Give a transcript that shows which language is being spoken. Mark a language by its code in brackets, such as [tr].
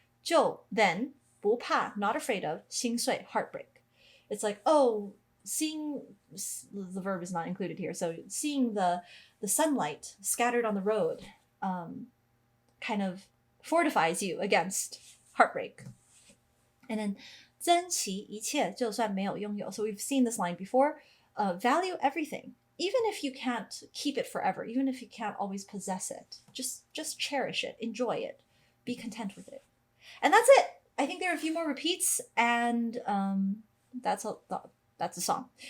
[en] 就 then 不怕, not afraid of, 薪水 heartbreak. It's like, oh, seeing, the verb is not included here, so seeing the sunlight scattered on the road kind of fortifies you against heartbreak. And then [zh] 珍惜一切就算没有拥有. [en] So we've seen this line before. Value everything, even if you can't keep it forever, even if you can't always possess it. Just cherish it, enjoy it, be content with it. And that's it. I think there are a few more repeats, and that's a song.